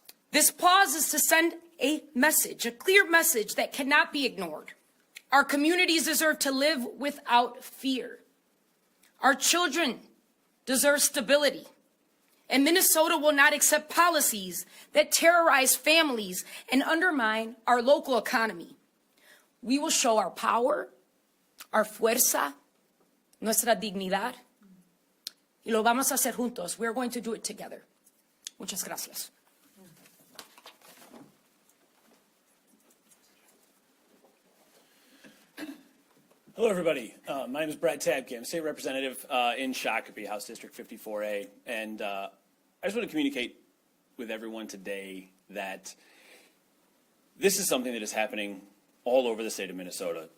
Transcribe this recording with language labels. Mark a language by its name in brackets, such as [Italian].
[English] This pause is to send a message, a clear message that cannot be ignored. Our communities deserve to live without fear. Our children deserve stability. And Minnesota will not accept policies that terrorize families and undermine our local economy. We will show our power, our [Spanish] fuerza, nuestra dignidad, y lo vamos a hacer juntos. [English] We're going to do it together. [Spanish] Muchas gracias. [English] Hello, everybody. My name is Brad Tabke. I'm state representative in Shakopee, House District 54A. And I just want to communicate with everyone today that this is something that is happening all over the state of Minnesota.